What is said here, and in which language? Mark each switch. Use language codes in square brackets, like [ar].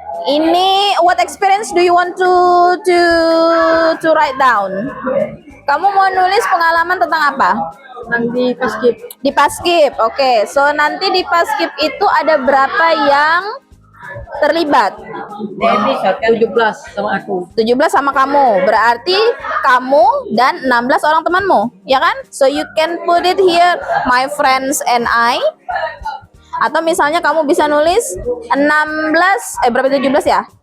[en] Ini what experience do you want to write down? [id] Kamu mau nulis pengalaman tentang apa? Nanti pas skip. Di Paskib. Oke. So nanti di Paskib itu ada berapa yang terlibat? Ini shotgun 17 sama aku. 17 sama kamu. Berarti kamu dan 16 orang temanmu, ya kan? [en] So you can put it here my friends and I. [id] Atau misalnya kamu bisa nulis 16 berapa 17 ya?